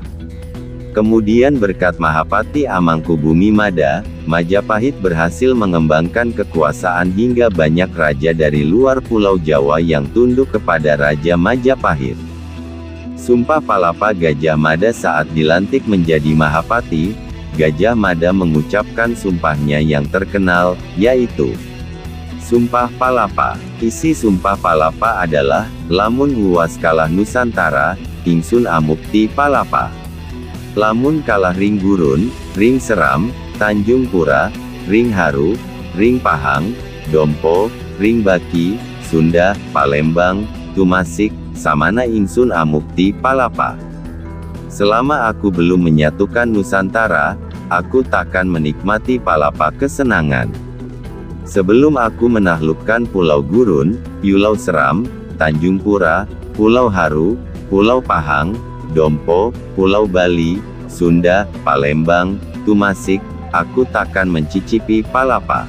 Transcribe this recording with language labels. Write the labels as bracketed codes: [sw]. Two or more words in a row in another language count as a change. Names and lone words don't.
[id] Kemudian berkat Mahapati Amangkubumi Mada, Majapahit berhasil mengembangkan kekuasaan hingga banyak raja dari luar Pulau Jawa yang tunduk kepada Raja Majapahit. Sumpah Palapa Gajah Mada saat dilantik menjadi Mahapati, Gajah Mada mengucapkan sumpahnya yang terkenal, yaitu Sumpah Palapa. Isi Sumpah Palapa adalah, [kaw] lamun luas kalah Nusantara, ingsun amukti palapa. Lamun kalah ring gurun, ring seram, Tanjung Pura, ring haru, ring pahang, dompo, ring baki, Sunda, Palembang, Tumasik, samana ingsun amukti palapa. [id] Selama aku belum menyatukan Nusantara, aku takkan menikmati palapa kesenangan. Sebelum aku menaklukkan Pulau Gurun, Pulau Seram, Tanjung Pura, Pulau Haru, Pulau Pahang, Dompo, Pulau Bali, Sunda, Palembang, Tumasik, aku takkan mencicipi palapa.